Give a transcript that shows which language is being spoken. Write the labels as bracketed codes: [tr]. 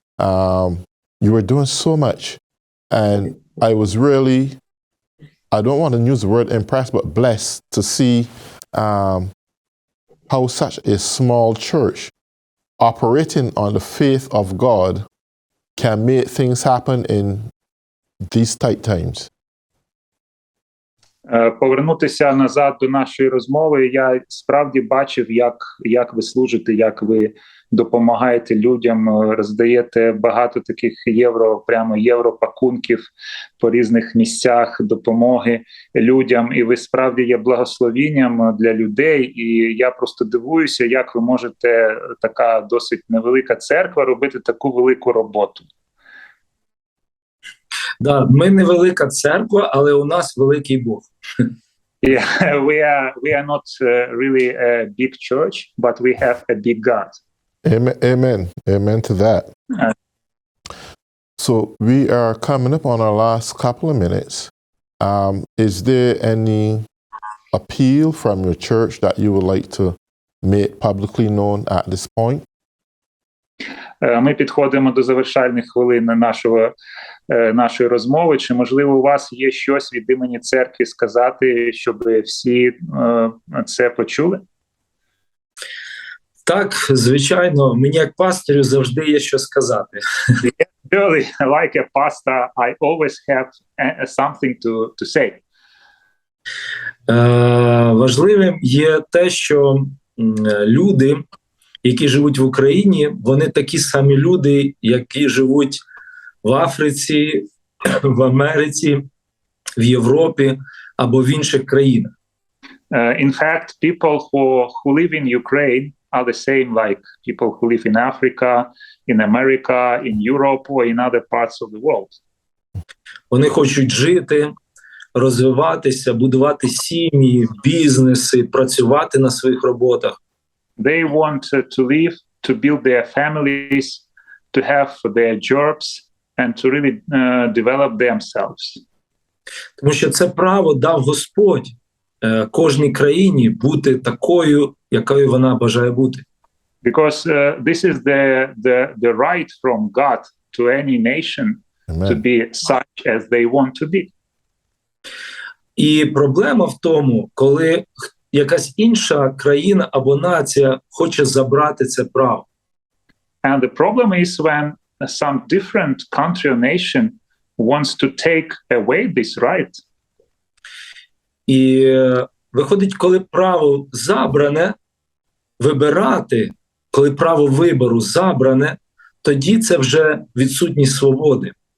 [en] You were doing so much, and I was really, I don't want to use the word impressed, but blessed to see how such a small church operating on the faith of God can make things happen in these tight times. [uk] Повернутися назад до нашої розмови, я справді бачив, як ви служите, як ви допомагаєте людям, роздаєте багато таких європакунків по різних місцях допомоги людям, і ви справді є благословінням для людей, і я просто дивуюся, як ви можете, така досить невелика церква, робити таку велику роботу. Да, ми невелика церква, але у нас великий Бог. [en] Yeah, we are not really a big church, but we have a big God. Amen to that. So we are coming up on our last couple of minutes. Is there any appeal from your church that you would like to make publicly known at this point? [uk] Ми підходимо до завершальних хвилин нашої розмови. Чи, можливо, у вас є щось від імені церкви сказати, щоб всі це почули? Так, звичайно, мені як пастору завжди є що сказати. [en] Really, like a pastor, I always have something to say. [uk] Важливим є те, що люди, які живуть в Україні, вони такі самі люди, які живуть в Африці, в Америці, в Європі або в інших країнах. [en] In fact, people who live in Ukraine are the same like people who live in Africa, in America, in Europe, or in other parts of the world. [uk] Вони хочуть жити, розвиватися, будувати сім'ї, бізнеси, працювати на своїх роботах. [en] They want to live, to build their families, to have their jobs, and to really develop themselves. [uk] Тому що це право дав Господь кожній країні бути такою, якою вона бажає бути. [en] Because this is the right from God to any nation to be such as they want to be. [uk] І проблема в тому, коли якась інша країна або нація хоче забрати це право. [en] And the problem is when some different country or nation wants to take away this right. [uk] І виходить, коли право забране, вибирати, коли право вибору забране, тоді це вже відсутність свободи.